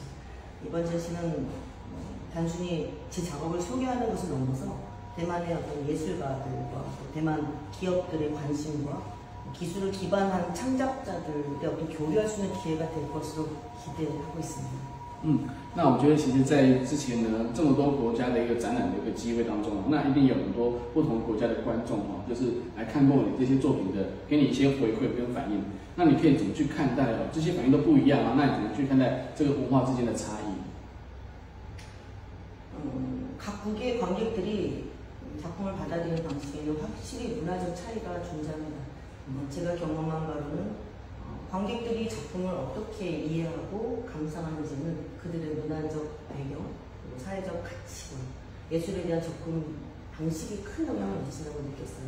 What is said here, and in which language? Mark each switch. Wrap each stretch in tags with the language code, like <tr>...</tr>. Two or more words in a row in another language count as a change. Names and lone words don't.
<ko>이번 전시는 단순히 제 작업을 소개하는 것을 넘어서 대만의 어떤 예술가들과 대만 기업들의 관심과 기술을 기반한 창작자들의 어떤 교류할 수 있는 기회가 될 것으로 기대하고 있습니다.</ko> <zh>那我觉得其实在之前呢，这么多国家的一个展览的一个机会当中，那一定有很多不同国家的观众就是来看过你这些作品的，给你一些回馈跟反应。那你可以怎么去看待这些反应都不一样那你怎么去看待这个文化之间的差异？</zh> <ko>각국의 관객들이 작품을 받아들이는 방식에는 확실히 문화적 차이가 존재합니다. 제가 경험한 바로는 관객들이 작품을 어떻게 이해하고 감상하는지는 그들의 문화적 배경, 그리고 사회적 가치관, 예술에 대한 접근 방식이 큰 영향을 미친다고 느꼈어요.</ko>